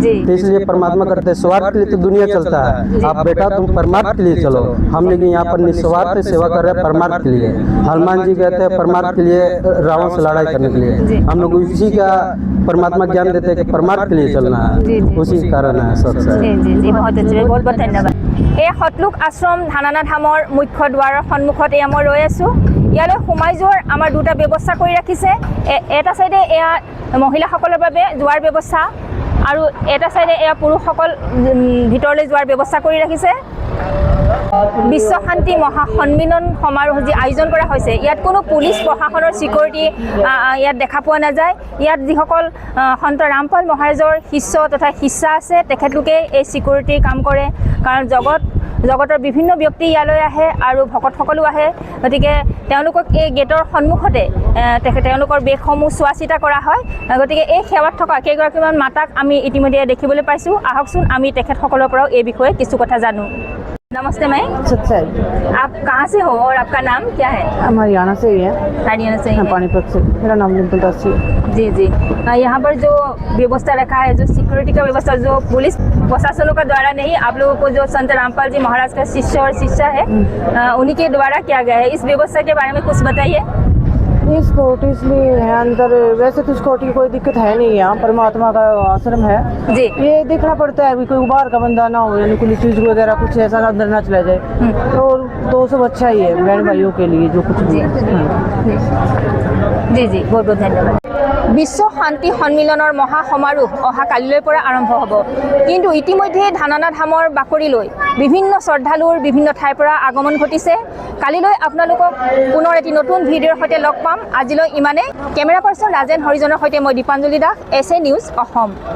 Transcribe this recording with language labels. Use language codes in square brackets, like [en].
[hi] तो इसलिए परमात्मा करते हैं, स्वार्थ के लिए तो दुनिया चलता है, आप बेटा तुम परमार्थ के लिए चलो। हम लेकिन यहाँ पर निस्वार्थ सेवा कर रहे हैं परमार्थ के लिए। हनुमान जी कहते हैं परमार्थ के लिए रावण से लड़ाई करने के लिए, हम लोग इसी का परमात्मा ज्ञान देते हैं कि परमार्थ के लिए चलना है, उसी कारण है सबसे। जी, बहुत अच्छे, बहुत बहुत धन्यवाद। [as] এই সতলোক আশ্ৰম ধানানা ধামৰ মুখ্য দুৱাৰৰ সন্মুখত এয়া মই ৰৈ আছোঁ। ইয়ালৈ সোমাই যোৱাৰ আমাৰ দুটা ব্যৱস্থা কৰি ৰাখিছে। এটা চাইডে এয়া মহিলাসকলৰ বাবে যোৱাৰ ব্যৱস্থা আৰু এটা চাইডে এয়া পুৰুষসকল ভিতৰলৈ যোৱাৰ ব্যৱস্থা কৰি ৰাখিছে। বিশ্ব শান্তি মহাসন্মিলন সমাৰোহ যি আয়োজন কৰা হৈছে, ইয়াত কোনো পুলিচ প্ৰশাসনৰ চিকিউৰিটি ইয়াত দেখা পোৱা নাযায়। ইয়াত যিসকল সন্ত ৰামপাল মহাৰাজৰ শিষ্য তথা শিষ্যা আছে, তেখেতলোকে এই চিকিউৰিটিৰ কাম কৰে, কাৰণ জগতৰ বিভিন্ন ব্যক্তি ইয়ালৈ আহে আৰু ভকতসকলো আহে। গতিকে তেওঁলোকক এই গেটৰ সন্মুখতে তেওঁলোকৰ বেগসমূহ চোৱা চিতা কৰা হয়। গতিকে এই সেৱাত থকা কেইগৰাকীমান মাতাক আমি ইতিমধ্যে দেখিবলৈ পাইছোঁ। আহকচোন আমি তেখেতসকলৰ পৰাও এই বিষয়ে কিছু কথা জানো। [hi] नमस्ते मैं सच्चाई। आप कहाँ से हो और आपका नाम क्या है? हम हरियाणा से ही हैं। हरियाणा से ही हैं। पानीपत से। मेरा नाम डिम्पल दासी है। जी। यहाँ पर जो व्यवस्था रखा है, जो सिक्योरिटी का व्यवस्था, जो पुलिस प्रशासनों का द्वारा नहीं, आप लोगों को जो संत रामपाल जी महाराज का शिष्य और शिष्या है उन्हीं के द्वारा किया गया है। इस व्यवस्था के बारे में कुछ बताइए। ये सिक्योरिटी इसलिए है अंदर, वैसे तो सिक्योरिटी की कोई दिक्कत है नहीं, यहाँ परमात्मा का आश्रम है जी। ये देखना पड़ता है कोई बाहर का बंदा ना हो, यानी कोई चीज वगैरह कुछ ऐसा अंदर ना चला जाए, तो सब अच्छा ही है बहन भाइयों के लिए जो कुछ भी। जी, बहुत बहुत धन्यवाद। [as] বিশ্ব শান্তি সন্মিলনৰ মহা সমাৰোহ অহা কালিলৈ পৰা আৰম্ভ হ'ব, কিন্তু ইতিমধ্যে ধানানা ধামৰ বাকৰিলৈ বিভিন্ন শ্ৰদ্ধালুৰ বিভিন্ন ঠাইৰ পৰা আগমন ঘটিছে। কালিলৈ আপোনালোকক পুনৰ এটি নতুন ভিডিঅ'ৰ সৈতে লগ পাম। আজিলৈ ইমানেই। কেমেৰা পাৰ্চন ৰাজেন হৰিজনৰ সৈতে মই দীপাঞ্জলি দাস, SA নিউজ অসম।